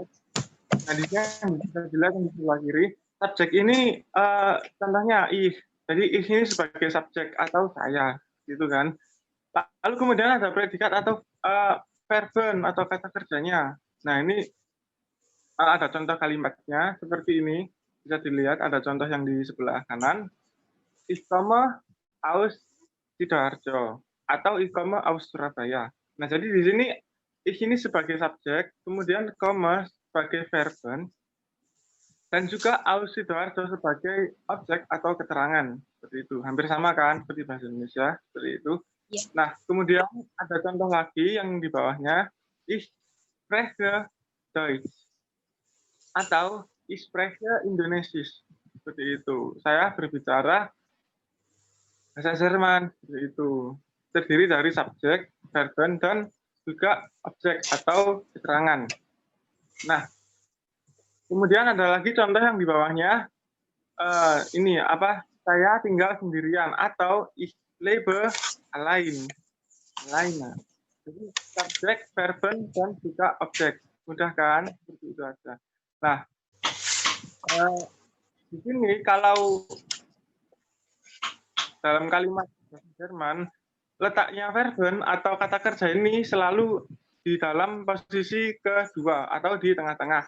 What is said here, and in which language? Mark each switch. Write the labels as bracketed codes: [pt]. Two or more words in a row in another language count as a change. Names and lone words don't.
[id] Nah, di sini bisa dilihat di sebelah kiri. Subjek ini contohnya ich. Jadi ich ini sebagai subjek atau saya, gitu kan. Lalu kemudian ada predikat atau verben atau kata kerjanya. Nah, ini ada contoh kalimatnya seperti ini. Bisa dilihat ada contoh yang di sebelah kanan. [de] Ich komme aus Sidoarjo atau ich komme aus Surabaya. [id] Nah, jadi di sini ich ini sebagai subjek, kemudian komme sebagai verben, dan juga [de] aus Sidoarjo [id] sebagai objek atau keterangan. Seperti itu. Hampir sama kan seperti bahasa Indonesia, seperti itu. Ya. Nah, kemudian ada contoh lagi yang di bawahnya, [de] ich spreche Deutsch atau ich spreche Indonesisch. [id] Seperti itu. Saya berbicara bahasa Jerman, seperti itu. Terdiri dari subjek, verben, dan juga objek atau keterangan. Nah, kemudian ada lagi contoh yang di bawahnya, ini apa? Saya tinggal sendirian atau [de] ich lebe allein. [id] Jadi subjek, verben, dan juga objek. Mudah kan? Seperti itu aja. Nah, di sini kalau dalam kalimat bahasa Jerman, letaknya verben atau kata kerja ini selalu di dalam posisi kedua atau di tengah-tengah.